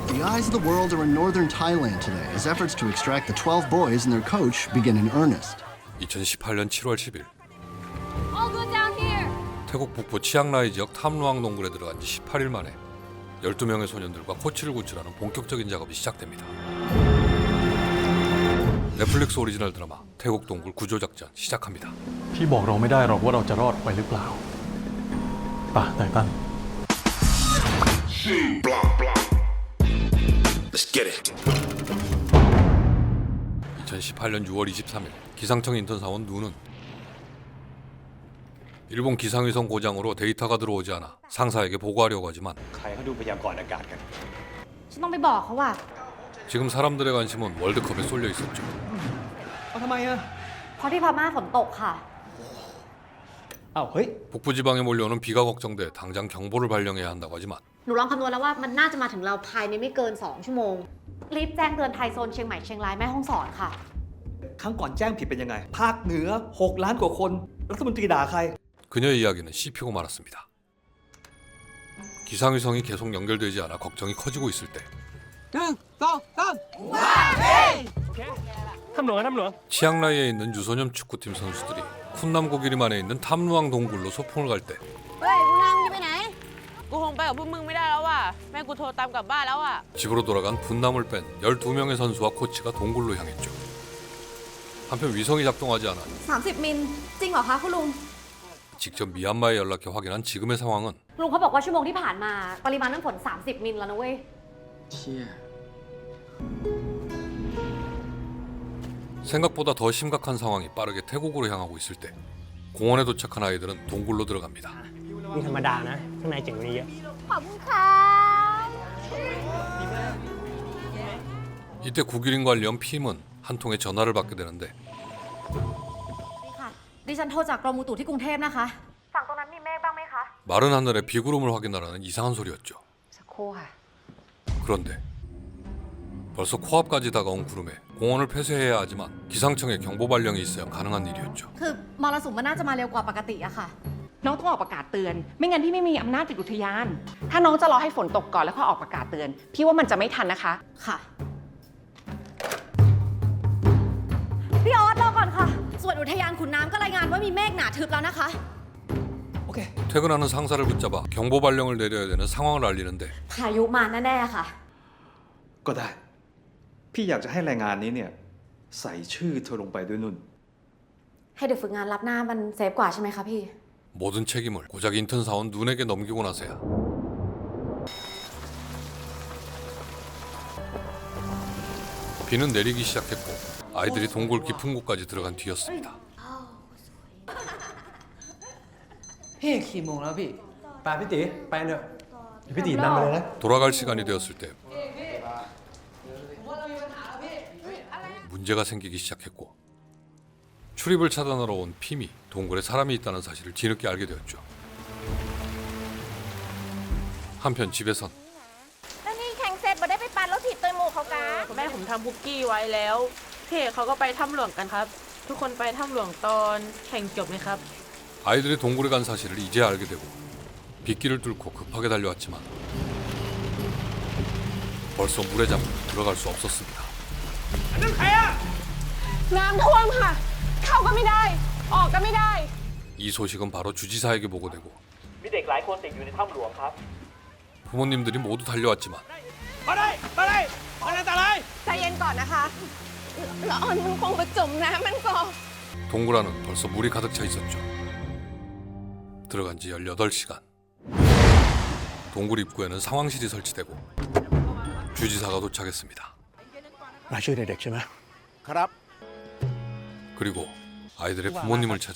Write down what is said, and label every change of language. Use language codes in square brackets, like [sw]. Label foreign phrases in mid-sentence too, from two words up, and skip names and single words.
[en] eyes of the world are in northern Thailand today as efforts to extract the 12 boys and their coach begin in earnest. [ko] 2018년 7월 10일 [en] All good down here. [ko] 태국 북부 치앙라이 지역 탐루앙 동굴에 들어간 지 18일 만에 12명의 소년들과 코치를 구출하는 본격적인 작업이 시작됩니다. 넷플릭스 오리지널 드라마 태국 동굴 구조작전 시작합니다. [th] พี่บอกเราไม่ได้หรอกว่าเราจะรอดไปหรือเปล่าป่ะไททัน [en] Let's get it. [ko] 2018년 6월 23일 기상청 인턴 사원 누는 일본 기상위성 고장으로 데이터가 들어오지 않아 상사에게 보고하려고 하지만 [th] ใครเขาดูพยากรณ์อากาศกัน ฉันต้องไปบอกเขาว่า [ko] 지금 사람들의 관심은 월드컵에 쏠려 있었죠. [th] เอาทำไมอ่ะ เพราะที่พม่าฝนตกค่ะ อ้าวเฮ้ย [ko] 북부 지방에 몰려오는 비가 걱정돼 당장 경보를 발령해야 한다고 하지만 [th] หนูลองคำนวณแล้วว่ามันน่าจะมาถึงเราภายในไม่เกิน 2 ชั่วโมง รีบแจ้งเตือนไทยโซนเชียงใหม่เชียงรายแม่ฮ่องสอนค่ะ ครั้งก่อนแจ้งผิดเป็นยังไง ภาคเหนือ 6 ล้านกว่าคน รัฐมนตรีด่าใคร [ko] 그녀의 이야기는 씹히고 말았습니다. 기상위성이 계속 연결되지 않아 걱정이 커지고 있을 때 [th] ทำหลวงทำหลวง [ko] 치앙라이에 있는 유소년 축구팀 선수들이 쿤남고기림안에 있는 탐루앙 동굴로 소풍을 갈 때 [th] เฮ้ยคุณนางจะไปไหน กูคงไปกับพวกมึงไม่ได้แล้วว่ะแม่กูโทรตามกลับบ้านแล้วอ่ะ [ko] 집으로 돌아간 분남을 뺀 12명의 선수와 코치가 동굴로 향했죠. 한편 위성이 작동하지 않아 [th] 30 มิลจริงเหรอคะคุณลุง [ko] 직접 미얀마에 연락해 확인한 지금의 상황은 [th] ลุงเขาบอกว่าชั่วโมงที่ผ่านมาปริมาณน้ำฝน 30 มิลแล้วนะเว้ย [ko] 생각보다 더 심각한 상황이 빠르게 태국으로 향하고 있을 때 공원에 도착한 아이들은 동굴로 들어갑니다. [th] นี่ธรรมดานะข้างในเจ๋งกว่านี้เยอะ ขอบคุณค่ะ [ko] 이때 구기린 관련 피임은 한 통의 전화를 받게 되는데 [th] นี่ค่ะ ดิฉันโทรจากกรมอุตุที่กรุงเทพนะคะ ฝั่งตรงนั้นมีเมฆบ้างไหมคะ [ko] 마른 하늘에 비구름을 확인하라는 이상한 소리였죠. [th] สักครู่ค่ะ [ko] 그런데 벌써 코앞까지 다가온 구름에 공원을 폐쇄해야 하지만 기상청의 경보 발령이 있어야 가능한 일이었죠. [th] คือมรสุมมันน่าจะมาเร็วกว่าปกติอะค่ะ น้องต้องออกประกาศเตือน ไม่งั้นพี่ไม่มีอำนาจปิดอุทยาน ถ้าน้องจะรอให้ฝนตกก่อนแล้วค่อยออกประกาศเตือน พี่ว่ามันจะไม่ทันนะคะ ค่ะ พี่ออสรอก่อนค่ะ ส่วนอุทยานขุนน้ำก็รายงานว่ามีเมฆหนาทึบแล้วนะคะ โอเค [ko] 퇴근하는 상사를 붙잡아 경보 발령을 내려야 되는 상황을 알리는데 [th] พายุมาแน่ๆค่ะ ก็ได้ พี่อยากจะให้รายงานนี้เนี่ย ใส่ชื่อเธอลงไปด้วยนุ่น ให้เด็กฝึกงานรับหน้ามันเซฟกว่าใช่ไหมคะพี่ [ko] 모든 책임을 고작 인턴 사원 눈에게 넘기고 나서야 비는 내리기 시작했고 아이들이 동굴 깊은 곳까지 들어간 뒤였습니다. [th] พี่กี่โมงแล้วพี่ไปพี่ตีไปเถอะเดี๋ยวพี่ตีนำไปเลยนะ [ko] 돌아갈 시간이 되었을 때 문제가 생기기 시작했고 출입을 차단하러 온 핌이 동굴에 사람이 있다는 사실을 뒤늦게 알게 되었죠. 한편 집에선 [th] แล้วนี่แข่งเสร็จบ่ได้ไปปั่นรถถีบเตยหมูเขากะแม่ผมทำคุกกี้ไว้แล้วพี่เอกเขาก็ไปถ้ำหลวงกันครับ ทุกคนไปถ้ำหลวงตอนแข่งจบไหมครับ [ko] 아이들이 동굴에 간 사실을 이제야 알게 되고 빗길을 뚫고 급하게 달려왔지만 벌써 물에 잠겨 들어갈 수 없었습니다. [th] น้ำท่วมค่ะ เข้าก็ไม่ได้ ออกก็ไม่ได้ [ko] 이 소식은 바로 주지사에게 보고되고 [th] มีเด็กหลายคนติดอยู่ในถ้ำหลวงครับ [ko] 부모님들이 모두 달려왔지만 [th] มาได้มาได้มันอันตราย ใจเย็นก่อนนะคะละออนมันคงไปจมน้ำมันก่อน [ko] 동굴 안은 벌써 물이 가득 차 있었죠. 들어간 지 18시간. 동굴 입구에는 상황실이 설치되고 주지사가 도착했습니다. [th] รายชื่อเด็กๆใช่ไหม ครับ [ko] 그리고 아이들의 부모님을 찾아